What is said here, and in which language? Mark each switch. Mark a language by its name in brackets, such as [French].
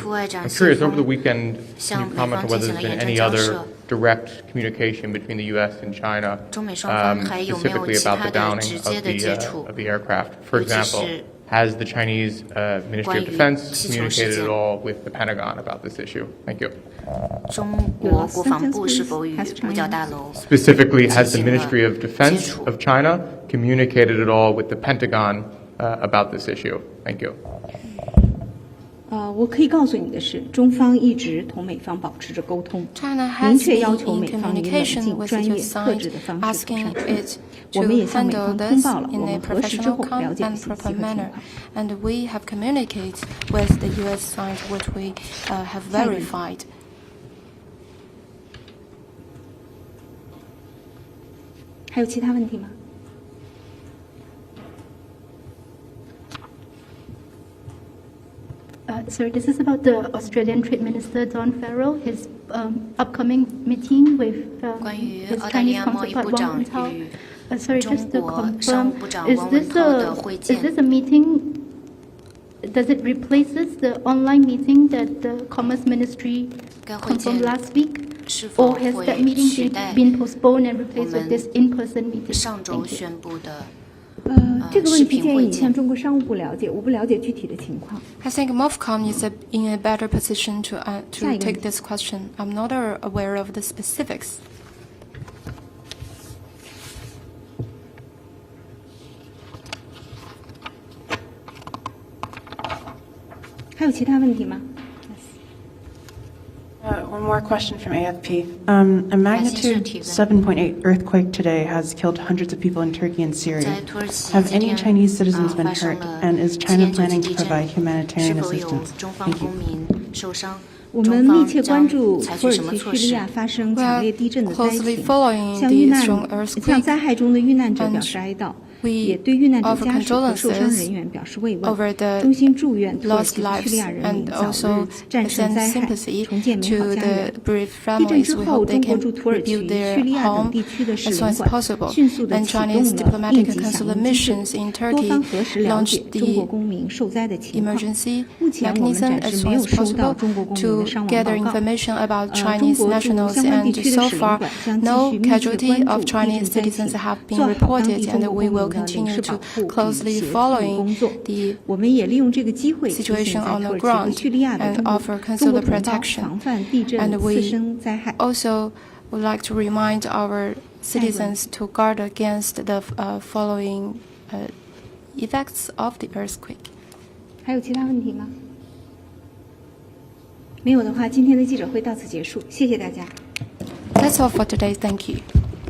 [English] I'm curious, over the weekend, can you comment on whether there's been any other direct communication between the U.S. and China, specifically about the downing of the aircraft? For example, has the Chinese Ministry of Defense communicated at all with the Pentagon about this issue? Thank you. [Chinese] 中国国防部是否与五角大楼 [English] Specifically, has the Ministry of Defense of China communicated at all with the Pentagon about this issue? Thank you. [Chinese] 我可以告诉你的是，中方一直同美方保持着沟通，明确要求美方以冷静、专业、克制的方式妥善处理。我们也向美方通报了我们核实之后了解的信息和情况。 [English] And we have communicated with the U.S. side what we have verified. [Chinese] 还有其他问题吗？ [English] Sorry, this is about the Australian Trade Minister Don Farrell, his upcoming meeting with his Chinese counterpart Wang Wentao. Sorry, just to confirm, is this a meeting? Does it replaces the online meeting that the Commerce Ministry confirmed last week, or has that meeting been postponed and replaced with this in-person meeting? [Chinese] 上周宣布的。这个问题建议你向中国商务部了解，我不了解具体的情况。 [English] I think MOFCOM is in a better position to take this question. I'm not aware of the specifics. [Chinese] 还有其他问题吗？ [English] One more question from AFP. A magnitude 7.8 earthquake today has killed hundreds of people in Turkey and Syria. Have any Chinese citizens been hurt, and is China planning to provide humanitarian assistance? Thank you. [Chinese] 我们密切关注土耳其、叙利亚发生强烈地震的灾情，向灾害中的遇难者表示哀悼。也对遇难者家属和受伤人员表示慰问，衷心祝愿土耳其叙利亚人民早日战胜灾害，重建美好家园。地震之后，中国驻土耳其、叙利亚等地区的使领馆迅速地启动了应急响应机制，多方核实了解中国公民受灾的情况。目前我们暂时没有收到中国公民的伤亡报告。中国驻相关地区的使领馆将继续密切关注地震灾情，做好当地中国公民 [English] continue to closely following the situation on the ground and offer consular protection. And we also would like to remind our citizens to guard against the following effects of the earthquake. [Chinese] 还有其他问题吗？没有的话，今天的记者会到此结束，谢谢大家。 [English] That's all for today. Thank you.